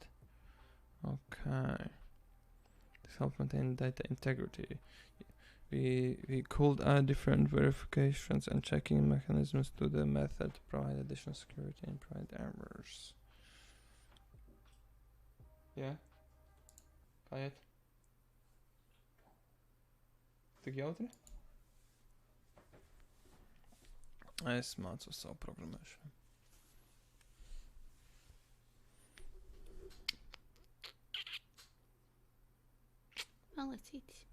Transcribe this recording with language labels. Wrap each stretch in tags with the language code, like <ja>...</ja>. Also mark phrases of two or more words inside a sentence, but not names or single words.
<en>Okay. This helps maintain data integrity. We could add different verifications and checking mechanisms to the method to provide additional security and prevent errors. Yeah?</en> <lv>Kājāt? Tik jautri? Es mācos savu programmēšanu. Malacītis.</lv>